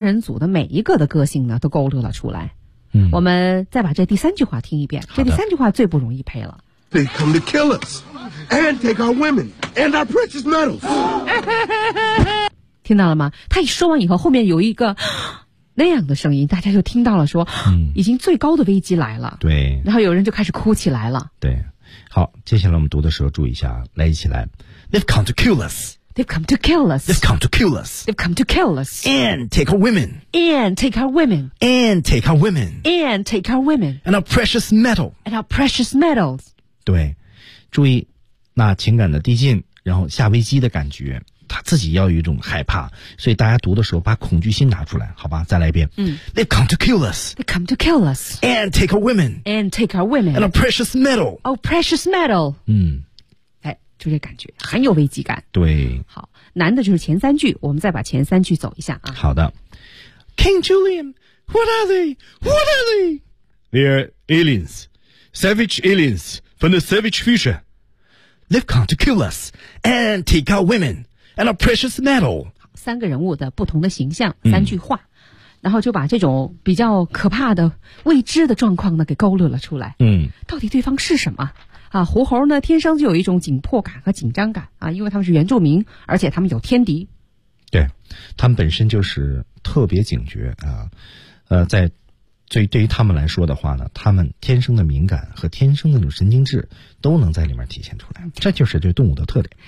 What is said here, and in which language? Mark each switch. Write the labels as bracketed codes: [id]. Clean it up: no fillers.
[zh] 人组的每一个的个性呢都勾勒了出来。嗯，我们再把这第三句话听一遍，这第三句话最不容易配了。 [en] They come to kill us and take our women and our precious metals. [zh] 听到了吗？他一说完以后，后面有一个那样的声音，大家就听到了说，嗯，已经最高的危机来了。对，然后有人就开始哭起来了。对，好，接下来我们读的时候注意一下，来，一起来。 [en] They've come to kill us. They've come to kill us. They've come to kill us. They've come to kill us. And take our women. And take our women. And take our women. And take our women. And our precious metal. And our precious metals. [zh] 对，注意那情感的递进，然后下危机的感觉，他自己要有一种害怕，所以大家读的时候把恐惧心拿出来，好吧？再来一遍。嗯。 [en] They've come to kill us. They've come to kill us. And take our women. And take our women. And our precious metal. Our precious metal. [zh] 嗯。就这感觉很有危机感。对，好，难的就是前三句，我们再把前三句走一下啊。好的。 [en] King Julian, what are they? What are they? They are aliens, savage aliens from the savage future. They've come to kill us and take our women and our precious metal. [zh] 三个人物的不同的形象，三句话，然后就把这种比较可怕的未知的状况呢给勾勒了出来。嗯，到底对方是什么啊，狐猴呢天生就有一种紧迫感和紧张感啊，因为他们是原住民，而且他们有天敌。对，他们本身就是特别警觉啊，在对于他们来说的话呢，他们天生的敏感和天生的那种神经质都能在里面体现出来，这就是对动物的特点。